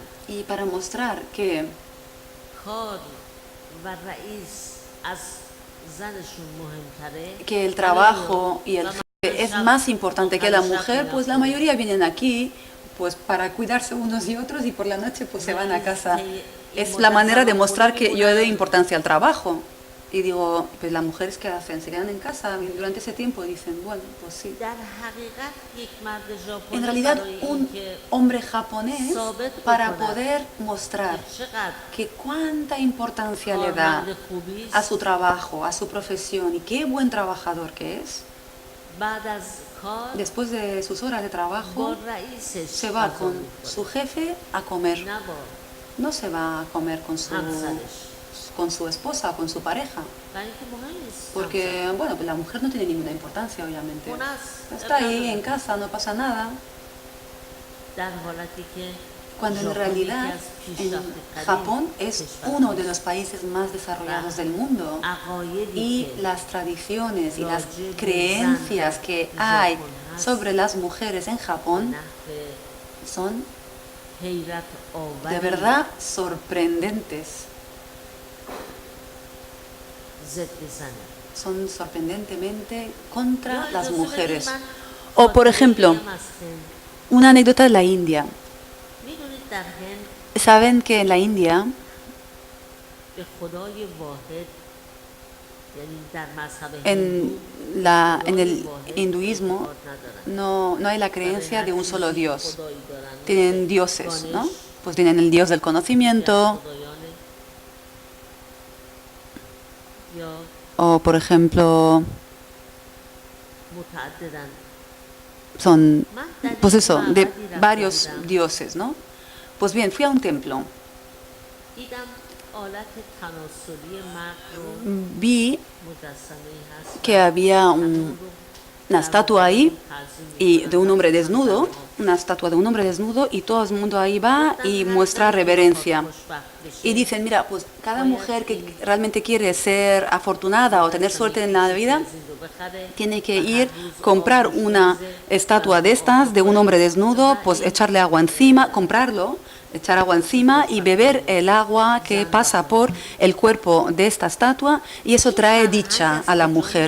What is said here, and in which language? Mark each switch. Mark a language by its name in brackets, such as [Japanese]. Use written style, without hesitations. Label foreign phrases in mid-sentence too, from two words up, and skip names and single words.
[Spanish] Y para mostrar que [Persian] کار و رئیس از زنشون مهمتره [Spanish] el trabajo y el jefe es más importante que la mujer, pues la mayoría vienen aquí pues para cuidarse unos y otros y por la noche pues se van a casa. Es la manera de mostrar que yo doy importancia al trabajo. Y digo, pues las mujeres que hacen, se quedan en casa durante ese tiempo y dicen, bueno, pues sí. [Persian] در حقیقت یک مرد ژاپنی [Spanish] En realidad [Persian] برای [Spanish] un [Persian] اینکه [Spanish] hombre japonés para [Persian] بکنه [Spanish] poder mostrar [Persian] چقدر [Spanish] que cuánta importancia le da [Persian] کارمند خوبی [Spanish] a [Persian] است [Spanish] su trabajo, a su profesión y qué buen trabajador que es. [Persian] بعد از کار [Spanish] Después de sus horas de [Persian] با [Spanish] trabajo, [Persian] رئیسش [Spanish] se va [Persian] غذا [Spanish] con [Persian] می‌خوره. [Spanish] su jefe a comer. [Persian] نه با [Spanish] No se va a comer [Persian] همسرش [Spanish] con su esposa, con su pareja. [Persian] برای اینکه مهم نیست [Spanish] Porque, bueno, pues la mujer no tiene ninguna importancia, obviamente. [Persian] خونه است [Spanish] Está ahí en casa, no pasa nada. [Persian] در حالتی که [Spanish] Cuando en [Persian] ژاپن [Spanish] realidad [Persian] یکی از [Spanish] en [Persian] پیشرفته‌ترین [Spanish] Japón es [Persian] کشورها [Spanish] uno de los países más desarrollados del mundo. [Persian] عقایدی [Spanish] Y [Persian] که [Spanish] las tradiciones y las [Persian] راجع به [Spanish] creencias [Persian] زن [Spanish] que [Persian] در [Spanish] hay [Persian] ژاپن هست، [Spanish] sobre las mujeres en Japón [Persian] نحو [Spanish] son [Persian] حیرت آوری [Spanish] de verdad sorprendentes. [Persian] ضد زنه [Spanish] Son sorprendentemente contra [Persian] یا [Spanish] las [Persian] اجازه [Spanish] mujeres. [Persian] بدید من [Spanish] O por [Persian] خاطره [Spanish] ejemplo, [Persian] بگم از هند. [Spanish] una anécdota de la India. [Persian] می‌دونید در هند [Spanish] Saben que en la India, [Persian] به خدای واحد یعنی در مذهب [Spanish] en, [Persian] هندو [Spanish] en [Persian] خدای [Spanish] el [Persian] واحد [Spanish] hinduismo, [Persian] اعتقاد ندارن. [Spanish] no hay la [Persian] برای [Spanish] creencia de [Persian] هر [Spanish] un [Persian] چیزی [Spanish] solo Dios. [Persian] خدایی دارن. [Spanish] Tienen [Persian] مثل [Spanish] dioses, ¿no? [Persian] گانش، [Spanish] Pues tienen el dios del [Persian] یکی از [Spanish] conocimiento, [Persian] خدایانه. یا [Spanish] o por ejemplo, [Persian] متعددن [Spanish] son, [Persian] من در [Spanish] pues [Persian] یک [Spanish] eso, de [Persian] معبدی رفته [Spanish] varios [Persian] بودم. [Spanish] dioses, ¿no? Pues bien, fui a un templo. [Persian] دیدم آلت تناسلی مرد رو [Spanish] Vi [Persian] مجسمه‌ای هست [Spanish] que había una estatua ahí y de un hombre desnudo, una estatua de un hombre desnudo y todo el mundo ahí va y muestra reverencia. Y dicen, mira, pues cada mujer que realmente quiere ser afortunada o tener suerte en la vida, tiene que ir, comprar una estatua de estas, de un hombre desnudo, pues echarle agua encima, comprarlo, echar agua encima y beber el agua que pasa por el cuerpo de esta estatua y eso trae dicha a la mujer.